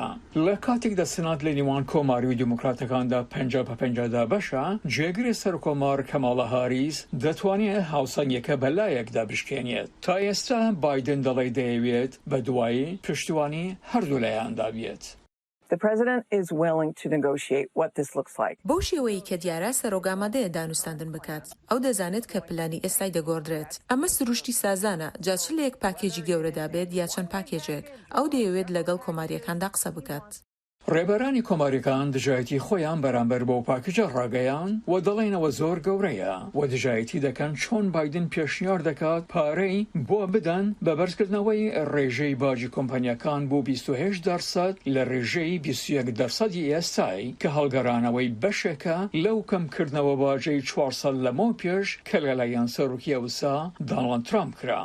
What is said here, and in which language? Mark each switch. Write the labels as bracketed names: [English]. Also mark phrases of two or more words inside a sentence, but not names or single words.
[Central Kurdish] لە کاتێکدا سنات لە نیوان کۆماری و دیموکراتەکاندا 50-50 بەشە جێگری سەرکۆمار کەماڵە هاریس دەتوانێت هاوسەنگێکە بەلایەکدا بشکێنێت. تا ئێستا بایدن دەڵێ دەیەوێت بە دوایی پشتیوانی هەردوو لایەندا بێت. [English] The president is willing to negotiate what this looks like. [Central Kurdish] بۆ شێوەیە کە دیارە سەرۆگامادەیە دانوستاندن بکات. ئەو دەزانێت کە پلانی ئێستای دەگۆڕدرێت. ئەمە سروشتی سازانە جا چ لە یەک پاکێجی گەورەدا بێت یا چەند پاکێجێک. ئەو دەیەوێت لەگەڵ کۆماریەکاندا قسە بکات. ڕێبەرانی کۆماریەکان دژایەتی خۆیان بەرامبەر بۆ پاکیجە ڕاگەیان و دەڵێنەوە زۆر گەورەیە و دژایەتی دەکەن چۆن بایدن پێشنیار دەکات پارەی بۆ بدەن بە بەرزکردنەوەی ڕێژەی باجی کۆمپانیەکان بۆ 28% لە ڕێژەی 21% ئێستای کە هەڵگەڕانەوەی بەشێکە لەو کەمکردنەوە باجەی 400 لەمەوە پێش کە لەلایەن سەرۆکی ئەوسا دۆناڵد ترامپ کرا.